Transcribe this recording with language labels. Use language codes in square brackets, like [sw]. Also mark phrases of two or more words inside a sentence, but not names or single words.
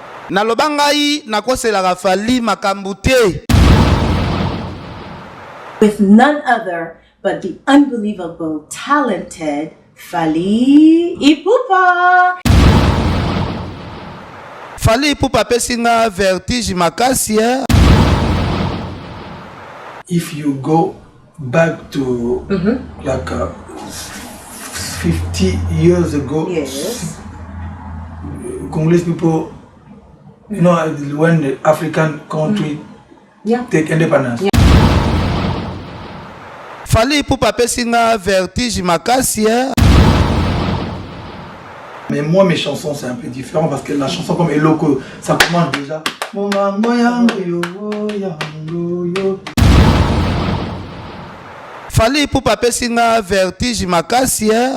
[ln] Nalobangai nakosela fally makambute. [en] With none other but the unbelievable, talented Fally Ipupa. [ln] Fally Ipupa pesinga vertige makasi. [en] If you go back to like 50 years ago, Yes. Congolese people, you know, when the African country take independence. [ln] Fally Ipupa pesinga vertige makasi. [fr] Mais moi, mes chansons, c'est un peu différent parce que la chanson comme Eloko, ça commence déjà. [ln] Fally Ipupa pesinga vertige makasi.